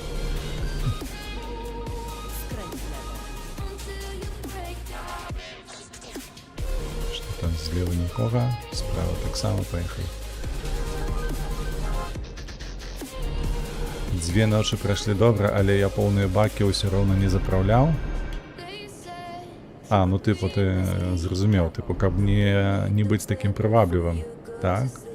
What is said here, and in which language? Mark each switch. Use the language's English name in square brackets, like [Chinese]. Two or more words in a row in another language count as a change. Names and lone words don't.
[Belarusian] Што там злева нікога, справа таксама паехалі. 2 ночы прайшлі добра, але я поўныя бакі ўсё роўна не запраўляў. [Ukrainian] А, ну типу ти зрозумів, типу, каб не бути таким привабливим, так?